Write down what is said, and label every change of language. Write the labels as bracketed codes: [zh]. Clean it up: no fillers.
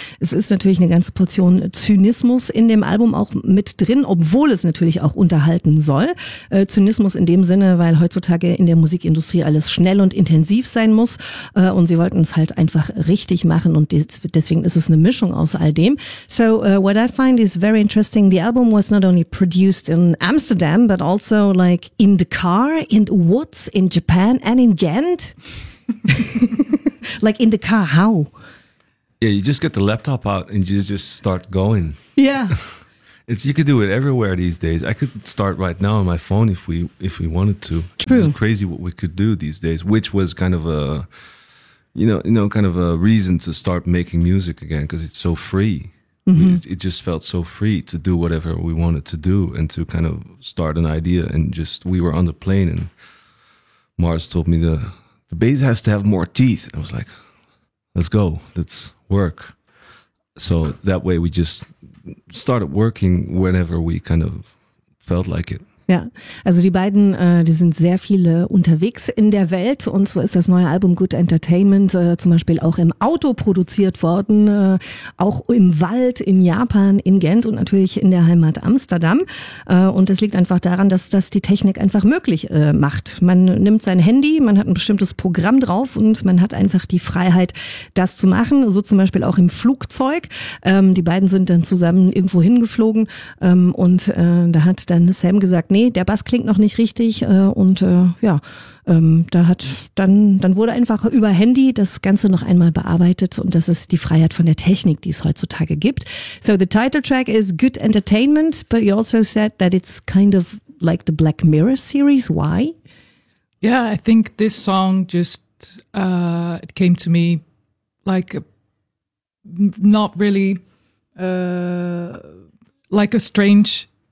[de] Es ist natürlich eine ganze Portion Zynismus in dem Album auch mit drin, obwohl es natürlich auch unterhalten soll. Zynismus in dem Sinne, weil heutzutage in der Musikindustrie alles schnell und intensiv sein muss. Und sie wollten es halt einfach richtig machen. Und deswegen ist es eine Mischung aus all dem. [en] So what I find is very interesting, the album was not only produced in Amsterdam, but also like in the car, in the woods, in Japan and in Ghent. Like in the car, how? Yeah, you just get the laptop out and you just start going. Yeah. It's, you could do it everywhere these days. I could start right now on my phone if we wanted to. True. It's crazy what we could do these days, which was kind of a, kind of a reason to start making music again because it's so free. Mm-hmm. It just felt so free to do whatever we wanted to do and to kind of start an idea. And just, we were on the plane and Mars told me the bass has to have more teeth. I was like, let's go. Let's work. So that way we just started working whenever we kind of felt like it. [de] Ja, also die beiden, die sind sehr viele unterwegs in der Welt und so ist das neue Album Good Entertainment zum Beispiel auch im Auto produziert worden, auch im Wald, in Japan, in Ghent und natürlich in der Heimat Amsterdam. Und das liegt einfach daran, dass das die Technik einfach möglich macht. Man nimmt sein Handy, man hat ein bestimmtes Programm drauf und man hat einfach die Freiheit, das zu machen, so zum Beispiel auch im Flugzeug. Die beiden sind dann zusammen irgendwo hingeflogen und da hat dann Sam gesagt, nee, der Bass klingt noch nicht richtig und ja, da hat dann wurde einfach über Handy das Ganze noch einmal bearbeitet und das ist die Freiheit von der Technik, die es heutzutage gibt. [en] So the title track is Good Entertainment, but you also said that it's kind of like the Black Mirror series. Why? Yeah, I think this song just it came to me like not really like a strange